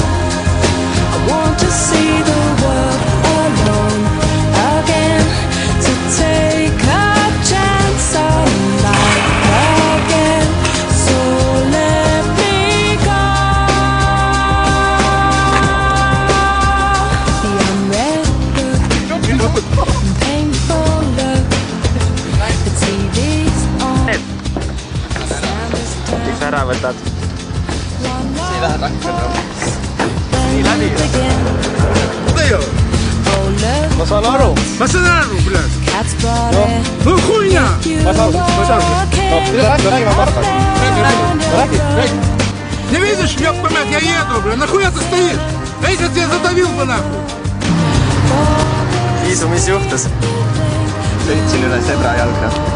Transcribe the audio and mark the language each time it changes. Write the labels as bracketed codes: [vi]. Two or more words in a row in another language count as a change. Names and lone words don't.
[en] I want to see the world alone again, to take a chance on life again. So let me go. The unread book and painful look. The TV's on. [et] Miks ära võtad? Siin läheb rakendama. Nii läbi. Ma saan aru. Ma saan aru, blöd. No [ru] хуйня! [et] Ma saan aru. Räägime Marko. Räägi. [ru] Не видишь, ёб мать, я еду, блядь. Нахуя ты стоишь? А если тебя задавил бы нахуй? [et] Iisu, mis juhtus? Sõitsin üle zebra jalga.